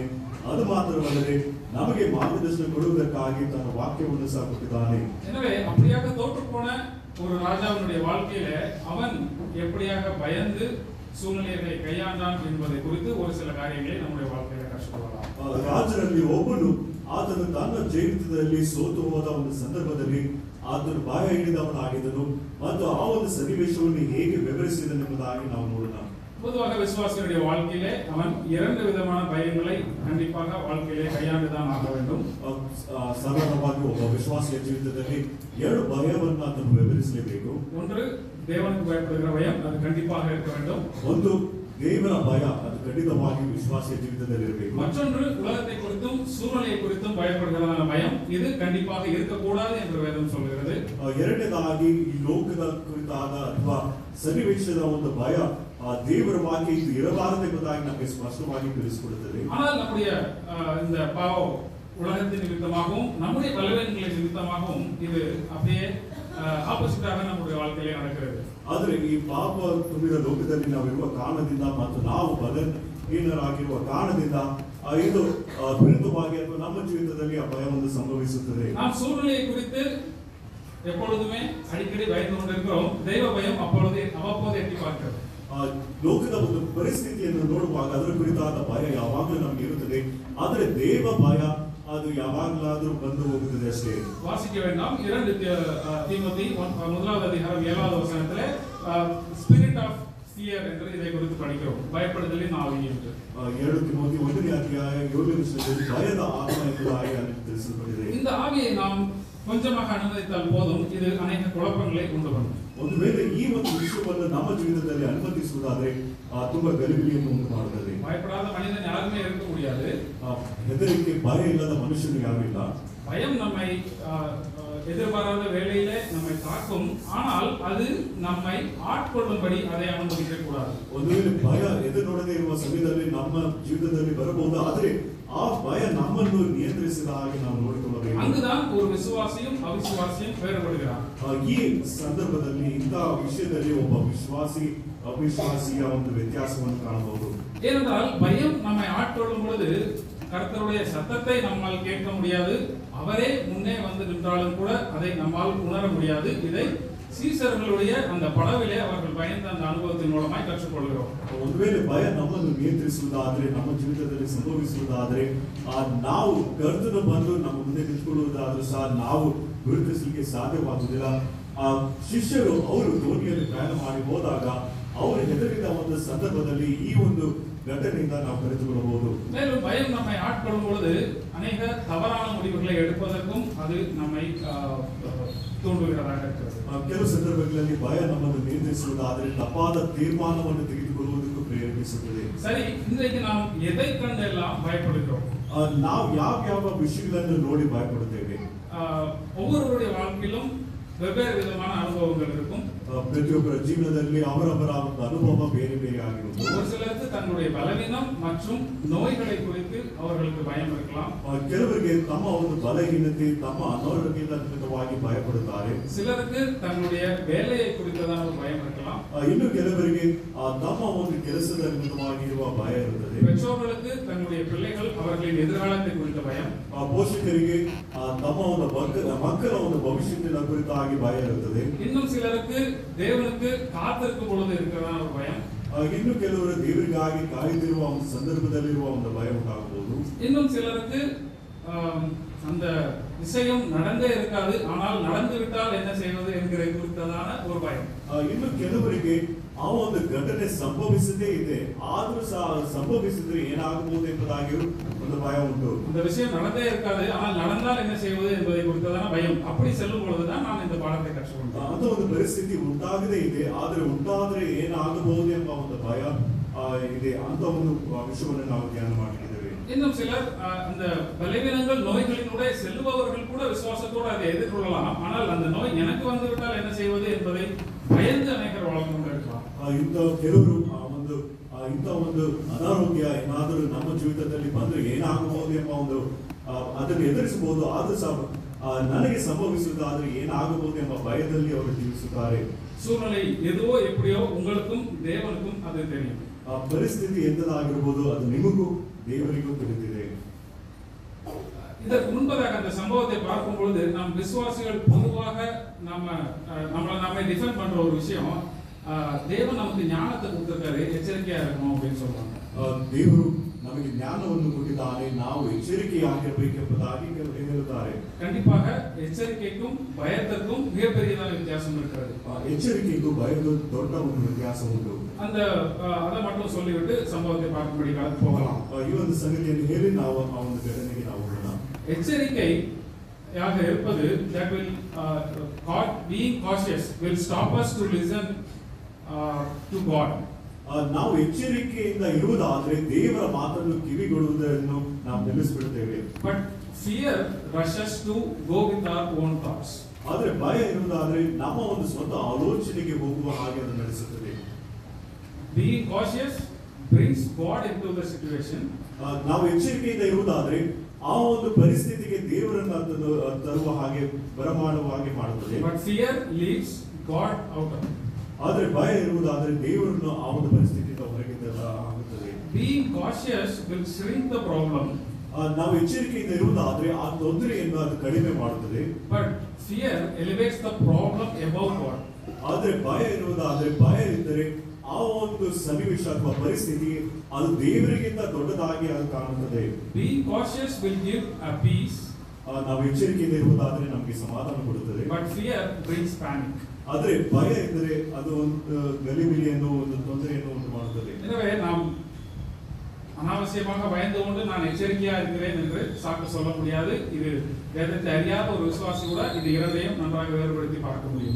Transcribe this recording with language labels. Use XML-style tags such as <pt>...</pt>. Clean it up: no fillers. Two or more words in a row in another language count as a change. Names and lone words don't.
<kn>ಅದು ಮಾತ್ರವಲ್ಲದೆ ನಮಗೆ ಮಾರ್ಗದರ್ಶನ ಕೊಡುವುದಕ್ಕಾಗಿ ತನ್ನ ವಾಕ್ಯವನ್ನು ಸಹ ಕೊಟ್ಟಿದ್ದಾನೆ.</kn> <ta>எனவே அப்படியாக தோற்று போன ஒரு ராஜாவினுடைய வாழ்க்கையில அவன் எப்படியாக பயந்து சூழ்நிலையை கையாண்டான் என்பதை குறித்து ஒரு சில காரியங்களை நம்முடைய வாழ்க்கையில கற்றுக்கொள்ளலாம்.</ta> <kn>ರಾಜರಲ್ಲಿ ಒಬ್ಬನು ಆತನು ತನ್ನ ಜೀವಿತದಲ್ಲಿ ಸೋತು ಹೋದ ಒಂದು ಸಂದರ್ಭದಲ್ಲಿ ಆತನು ಭಯ ಹಿಡಿದವನಾಗಿದ್ದನು ಮತ್ತು ಆ ಒಂದು ಸನ್ನಿವೇಶವನ್ನು ಹೇಗೆ ವಿವರಿಸಿದನು ಎಂಬುದಾಗಿ ನಾವು ನೋಡೋಣ.</kn> <ta>பொதுவாக விசுவாசிகளுடைய வாழ்க்கையிலே அவன் இரண்டு விதமான பயங்களை கண்டிப்பாக வாழ்க்கையிலே கையாண்டுதான் ஆக வேண்டும்.</ta> <kn>ಸಾಧಾರಣವಾಗಿ ಒಬ್ಬ ವಿಶ್ವಾಸಿಯ ಜೀವಿತದಲ್ಲಿ ಎರಡು ಭಯವನ್ನು ಆತನು ವಿವರಿಸಲೇಬೇಕು.</kn> <ta>ஒன்று தேவனுக்கு பயப்படுகிற பயம், அது கண்டிப்பாக இருக்க வேண்டும்.</ta> <kn>ಒಂದು ದೇವರ ಭಯ, ಅದು ಖಂಡಿತವಾಗಿ ವಿಶ್ವಾಸಿಯ ಜೀವಿತದಲ್ಲಿ ಇರಬೇಕು.</kn> <ta>மற்றொன்று உலகத்தை குறித்தும் சூழ்நிலையை குறித்தும் பயப்படுகிறதான பயம், இது கண்டிப்பாக இருக்கக்கூடாது என்று வேதம் சொல்கிறது.</ta> <kn>ಎರಡನೇದಾಗಿ ಈ ಲೋಕದ ಕುರಿತಾದ ಅಥವಾ ಸನ್ನಿವೇಶದ ಒಂದು ಭಯ, ದೇವರ ವಾಕ್ಯ ಇದು ಇರಬಾರದು ಎಂಬುದಾಗಿ ನಮಗೆ ಸ್ಪಷ್ಟವಾಗಿ ತಿಳಿಸಿಕೊಡುತ್ತದೆ.</kn> <ta>ஆனால் நம்முடைய இந்த பாவம் உலகத்தின் நிமித்தமாகவும் நம்முடைய பலவீனங்களின் நிமித்தமாகவும் இது அப்படியே ஆப்போசிட்டாக நம்முடைய வாழ்க்கையிலே நடக்கிறது.</ta> <kn>ಆದರೆ ಈ ಪಾಪ ತುಂಬಿದ ಲೋಕದಲ್ಲಿ ನಾವಿರುವ ಕಾರಣದಿಂದ ಮತ್ತು ನಾವು ಬಲಹೀನರಾಗಿರುವ ಕಾರಣದಿಂದ ಇದು ವಿರುದ್ಧವಾಗಿ ಅಥವಾ ನಮ್ಮ ಜೀವಿತದಲ್ಲಿ ಆ ಭಯವನ್ನು ಸಂಭವಿಸುತ್ತದೆ.</kn> <ta>நாம் சூழ்நிலையை குறித்து எப்பொழுதுமே அடிக்கடி பயந்து கொண்டிருக்கிறோம். தெய்வ பயம் அப்பொழுது அவ்வப்போது எட்டி பார்க்கிறது.</ta> <kn>ಲೋಕದ ಒಂದು ಪರಿಸ್ಥಿತಿಯನ್ನು ನೋಡುವಾಗ ಅದರ ಕುರಿತಾದ ಭಯ ಯಾವಾಗಲೂ ನಮಗೆ ಇರುತ್ತದೆ, ಆದರೆ ದೇವ ಭಯ ಅದು ಯಾವಾಗಲಾದರೂ ಬಂದು ಹೋಗುತ್ತದೆ ಅಷ್ಟೇ.</kn> <ta>வாசிக்க வேண்டாம். 2 தீமோத்தி 1வது அதிகாரம் 7வது வசனத்திலே</ta> <en>spirit of fear</en> <ta>என்று இதை குறித்து படிக்கிறோம். பயப்படுதலின் ஆவி என்று.</ta> <kn>2 ತಿಮೋತಿ 1ನೇ ಅಧ್ಯಾಯ 7ನೇ ವಚನದಲ್ಲಿ ಭಯದ ಆತ್ಮ ಎಂಬುದಾಗಿ ತಿಳಿಸಲ್ಪಟ್ಟಿದೆ.</kn> <ta>இந்த ஆவியை நாம் கொஞ்சமாக அனுமதித்தால் போதும், இது அநேக குழப்பங்களை உண்டு பண்ணும்.</ta> <kn>ಒಂದು ವೇಳೆ ಈ ಒಂದು ವಿಷಯವನ್ನು ನಮ್ಮ ಜೀವಿತದಲ್ಲಿ ಅನುಮತಿಸುವುದಾದರೆ ತುಂಬಾ ಗಲಿಬಿಲಿಯನ್ನು ಉಂಟು ಮಾಡುತ್ತದೆ.</kn> <ta>பயப்படாத மனிதன் யாருமே இருக்க முடியாது.</ta> <kn>ಹೆದರಿಕೆ ಭಯ ಇಲ್ಲದ ಮನುಷ್ಯನು ಯಾರೂ ಇಲ್ಲ.</kn> <ta>பயம் நம்மை எதிர்பாராத வேளையிலே நம்மை தாக்கும், ஆனால் அது நம்மை ஆட்கொள்ளும்படி அதை அனுமதிக்க கூடாது.</ta> <kn>ಒಂದು ವೇಳೆ ಭಯ ಎದುರು ನೋಡದೇ ಇರುವ ಸಮಯದಲ್ಲಿ ನಮ್ಮ ಜೀವಿತದಲ್ಲಿ ಬರಬಹುದು, ಆದರೆ ಆ ಭಯ ನಮ್ಮನ್ನು ನಿಯಂತ್ರಿಸಿದ ಹಾಗೆ ನಾವು ನೋಡಿಕೊಳ್ಳಬೇಕು.</kn> <ta>அங்குதான் ஒரு விசுவாசியும் அவிசுவாசியும் வேறுபடுகிறார்.</ta> <kn>ಈ ಸಂದರ್ಭದಲ್ಲಿ ಇಂತಹ ವಿಷಯದಲ್ಲಿ ಒಬ್ಬ ವಿಶ್ವಾಸಿ ಅವಿಶ್ವಾಸಿಯ ಒಂದು ವ್ಯತ್ಯಾಸವನ್ನು ಕಾಣಬಹುದು.</kn> <ta>ஏனென்றால் பயம் நம்மை ஆட்கொள்ளும் பொழுது கர்த்தருடைய சத்தத்தை நம்மால் கேட்க முடியாது, அவரே முன்னே வந்து நின்றாலும் கூட அதை நம்மால் உணர முடியாது. இதை சீசர்களுடைய அந்த படவிலே அவர்கள் பயந்த அந்த அனுபவத்தின் மூலமாய் கற்றுக்கொள்கிறோம்.</ta> <kn>ಒಂದು ವೇಳೆ ಭಯ ನಮ್ಮನ್ನು ನಿಯಂತ್ರಿಸುವುದಾದರೆ, ನಮ್ಮ ಜೀವಿತದಲ್ಲಿ ಸಂಭವಿಸುವುದಾದರೆ, ನಾವು ಕರ್ತನು ಬಂದು ನಮ್ಮ ಮುಂದೆ ನಿಂತುಕೊಳ್ಳುವುದಾದರೂ ಸಹ ನಾವು ಗುರುತಿಸಲಿಕ್ಕೆ ಸಾಧ್ಯವಾಗುವುದಿಲ್ಲ. ಶಿಷ್ಯರು ಅವರು ದೋಣಿಯಲ್ಲಿ ಪ್ರಯಾಣ ಮಾಡಿ ಹೋದಾಗ ಅವರು ಹೆದರಿದ ಒಂದು ಸಂದರ್ಭದಲ್ಲಿ ಈ ಒಂದು ಘಟನೆಯಿಂದ ನಾವು ಕಲಿತುಕೊಳ್ಳಬಹುದು.</kn> <ta>மேலும் பயம் நம்மை ஆட்கொள்ளும் பொழுது அநேக தவறான முடிவுகளை எடுப்பதற்கும் அது நம்மை தூண்டுகிறதாக இருக்கிறது.</ta> <kn>ಕೆಲವು ಸಂದರ್ಭಗಳಲ್ಲಿ ಭಯ ನಮ್ಮನ್ನು ನಿಯಂತ್ರಿಸುವುದಾದರೆ ತಪ್ಪಾದ ತೀರ್ಮಾನವನ್ನು ತೆಗೆದುಕೊಳ್ಳುವುದಕ್ಕೂ ಪ್ರೇರೇಪಿಸುತ್ತದೆ.</kn> <ta>சரி, இன்றைக்கு நாம் எதை கண்டெல்லாம் பயப்படுகிறோம்?</ta> <kn>ನಾವು ಯಾವ ವಿಷಯಗಳನ್ನು ನೋಡಿ ಭಯಪಡುತ್ತೇವೆ?</kn> <ta>ஒவ்வொருவருடைய வாழ்க்கையிலும் வெவ்வேறு விதமான அனுபவங்கள் இருக்கும்.</ta> <kn>ಪ್ರತಿಯೊಬ್ಬರ ಜೀವನದಲ್ಲಿ ಅವರವರ ಒಂದು ಅನುಭವ ಬೇರೆ ಬೇರೆ ಆಗಿರುತ್ತೆ.</kn> <ta>ஒரு சிலருக்கு தங்களுடைய பலவீனம் மற்றும் நோய்களை குறித்து அவர்களுக்கு பயம் இருக்கலாம்.</ta> <kn>ಕೆಲವರಿಗೆ ತಮ್ಮ ಒಂದು ಬಲಹೀನತೆ ತಮ್ಮ ಅನಾರೋಗ್ಯದ ನಿಮಿತ್ತವಾಗಿ ಭಯಪಡುತ್ತಾರೆ.</kn> <ta>சிலருக்கு தங்களுடைய வேலையை குறித்ததான ஒரு பயம் இருக்கலாம்.</ta> <kn>ಇನ್ನು ಕೆಲವರಿಗೆ ತಮ್ಮ ಒಂದು ಕೆಲಸದ ನಿಮಿತ್ತವಾಗಿರುವ ಭಯ ಇರುತ್ತದೆ.</kn> <ta>பெற்றோர்களுக்கு தங்களுடைய பிள்ளைகள் அவர்களின் எதிர்காலத்தை குறித்த பயம்.</ta> <kn>ಪೋಷಕರಿಗೆ ತಮ್ಮ ಒಂದು ಮಕ್ಕಳ ಒಂದು ಭವಿಷ್ಯದ ಕುರಿತಾಗಿ ಭಯ ಇರುತ್ತದೆ.</kn> <ta>இன்னும் சிலருக்கு தேவனுக்கு காத்திருக்கும் பொழுது இருக்கிறதான ஒரு பயம்.</ta> <kn>ಇನ್ನು ಕೆಲವರು ದೇವರಿಗಾಗಿ ಕಾಯ್ದಿರುವ ಒಂದು ಸಂದರ್ಭದಲ್ಲಿರುವ ಒಂದು ಭಯ ಉಂಟಾಗಬಹುದು.</kn> <ta>இன்னும் சிலருக்கு அந்த விஷயம் நடந்தே இருக்காது, ஆனால் நடந்து விட்டால் என்ன செய்வது என்கிற குறித்ததான ஒரு பயம்.</ta> <kn>ಇನ್ನು ಕೆಲವರಿಗೆ ಆ ಒಂದು ಘಟನೆ ಸಂಭವಿಸದೇ ಇದೆ, ಆದ್ರೂ ಸಹ ಸಂಭವಿಸಿದ್ರೆ ಏನಾಗಬಹುದು ಎಂಬುದಾಗಿಯೂ ಒಂದು ಭಯ ಉಂಟು.</kn> <ta>இந்த விஷயம் நடந்தே இருக்காது, ஆனால் நடந்தால் என்ன செய்வது என்பதை குறித்ததான பயம். அப்படி செல்லும் பொழுதுதான் நான் இந்த பாடத்தை கற்றுக்கொண்டேன்.</ta> <kn>ಅಂತ ಒಂದು ಪರಿಸ್ಥಿತಿ ಉಂಟಾಗದೇ ಇದೆ, ಆದ್ರೆ ಉಂಟಾದ್ರೆ ಏನಾಗಬಹುದು ಎಂಬ ಒಂದು ಭಯ ಇದೆ. ಅಂತ ಒಂದು ವಿಷಯವನ್ನು ನಾವು ಧ್ಯಾನ ಮಾಡಿದ್ದೇವೆ.</kn> <ta>இன்னும் சிலர் அந்த பலவீனங்கள் நோய்களினூடே செல்லுபவர்கள் கூட விசுவாசத்தோடு அதை எதிர்கொள்ளலாம். ஆனால் அந்த நோய் எனக்கு வந்துவிட்டால் என்ன செய்வது என்பதை பயந்து அநேகர் வாழ்ந்து கொண்டிருக்கலாம்.</ta> <kn>ಇಂಥ ಕೆಲವರು ಇಂಥ ಒಂದು ಅನಾರೋಗ್ಯ ಏನಾದರೂ ನಮ್ಮ ಜೀವಿತದಲ್ಲಿ ಬಂದ್ರೆ ಏನಾಗಬಹುದು ಎಂಬ ಒಂದು ಅದನ್ನು ಎದುರಿಸಬಹುದು, ಆದ್ರೂ ಸಹ ನನಗೆ ಸಂಭವಿಸುವುದಾದ್ರೆ ಏನಾಗಬಹುದು ಎಂಬ ಭಯದಲ್ಲಿ ಅವರು ಜೀವಿಸುತ್ತಾರೆ.</kn> <ta>சூழ்நிலை எதுவோ எப்படியோ உங்களுக்கும் தேவனுக்கும் அது தெரியும்.</ta> <kn>ಪರಿಸ್ಥಿತಿ ಎಂತದಾಗಿರಬಹುದು ಅದು ನಿಮಗೂ ದೇವರಿಗೂ ತಿಳಿದಿದೆ.</kn> <ta>இதற்கு முன்பதாக அந்த சம்பவத்தை பார்க்கும் பொழுது நாம் விசுவாசிகள் பொதுவாக நம்மை டிஃபெண்ட் பண்ற ஒரு விஷயம், தேவன் நமக்கு ஞானத்தை கொடுத்திருக்காரு, எச்சரிக்கையா இருக்கணும் அப்படின்னு சொல்றாங்க.</ta> <kn>ದೇವರು ನಮಗೆ ಜ್ಞಾನವನ್ನು ಕೊಟ್ಟಿದ್ದಾನೆ, ನಾವು ಎಚ್ಚರಿಕೆಯಾಗಿರಬೇಕೆಂಬುದಾಗಿ ಹೇಳುತ್ತಾರೆ.</kn> <ta>கண்டிப்பாக எச்சரிக்கைக்கும் பயத்திற்கும் மிகப்பெரியதான வித்தியாசம் இருக்கிறது.</ta> <kn>ಎಚ್ಚರಿಕೆಗೂ ಭಯಕ್ಕೂ ದೊಡ್ಡ ಒಂದು ವ್ಯತ್ಯಾಸ ಉಂಟು.</kn> <ta>அதை மட்டும் சொல்லிவிட்டு சம்பவத்தை பார்க்கும்படி போகலாம்.</ta> <kn>ಈ ಒಂದು ಸಂಗತಿಯನ್ನು ಹೇಳಿ ನಾವು ಆ ಒಂದು ಘಟನೆಗೆ ನಾವು ಹೋಗೋಣ.</kn> <ta>எச்சரிக்கையாக இருப்பது,</ta> <en>that will being cautious will stop us to listen to God.</en> <kn>ನಾವು ಎಚ್ಚರಿಕೆಯಿಂದ ಇರುವುದಾದ್ರೆ ದೇವರ ಮಾತನ್ನು ಕಿವಿಗೊಡುವುದನ್ನು ನಾವು ನಿಲ್ಲಿಸಿಬಿಡುತ್ತೇವೆ.</kn> <en>But fear rushes to go with our own thoughts.</en> <kn>ಆದ್ರೆ ಭಯ ಇರುವುದಾದ್ರೆ ನಮ್ಮ ಒಂದು ಸ್ವಂತ ಆಲೋಚನೆಗೆ ಹೋಗುವ ಹಾಗೆ ಅದು ನಡೆಸುತ್ತದೆ.</kn> <en>Being cautious brings God into the situation.</en> <kn>ನಾವು ಎಚ್ಚರಿಕೆಯಿಂದ ಇರುವುದಾದ್ರೆ ಆ ಒಂದು ಪರಿಸ್ಥಿತಿಗೆ ದೇವರನ್ನ ತರುವ ಹಾಗೆ ಬರಮಾಡುವ ಹಾಗೆ ಮಾಡುತ್ತದೆ.</kn> <en>But fear leaves God out of it.</en> <kn>ಆದ್ರೆ ಭಯ ಇರುವುದಾದ್ರೆ ದೇವರನ್ನು ಆ ಒಂದು ಪರಿಸ್ಥಿತಿಯಿಂದ ಹೊರಗೆ ಆಗುತ್ತದೆ.</kn> <en>Being cautious will shrink the problem.</en> <kn>ನಾವು ಎಚ್ಚರಿಕೆಯಿಂದ ಇರುವುದಾದ್ರೆ ಆ ತೊಂದರೆಯನ್ನು ಅದು ಕಡಿಮೆ ಮಾಡುತ್ತದೆ.</kn> <en>But fear elevates the problem above God.</en> <kn>ಆದ್ರೆ ಭಯ ಇರುವುದಾದ್ರೆ ಭಯ ಇದ್ದರೆ ಆ ಒಂದು ಸನ್ನಿವೇಶ ಅಥವಾ ಪರಿಸ್ಥಿತಿ ಅದು ದೇವರಿಗಿಂತ ದೊಡ್ಡದಾಗಿ ಅದು ಕಾಣುತ್ತದೆ.</kn> <en>Being cautious will give a peace.</en> <kn>ನಾವು ಎಚ್ಚರಿಕೆಯಿಂದ ಇರುವುದಾದ್ರೆ ನಮಗೆ ಸಮಾಧಾನ ಕೊಡುತ್ತದೆ.</kn> <en>But fear brings panic.</en> <kn>ಆದ್ರೆ ಭಯ ಇದ್ದರೆ ಅದು ಒಂದು ಗಲಿಬಿಲಿಯನ್ನು ಒಂದು ತೊಂದರೆಯನ್ನು ಉಂಟು ಮಾಡುತ್ತದೆ.</kn> <ta>எனவே நாம் அனாவசியமாக பயந்து கொண்டு நான் எச்சரிக்கையா இருக்கிறேன் என்று சாக்கு சொல்ல முடியாது. இது வேதத்தை அறியாத ஒரு விசுவாசி கூட இது இரண்டையும் நன்றாக வேறுபடுத்தி பார்க்க முடியும்.</ta>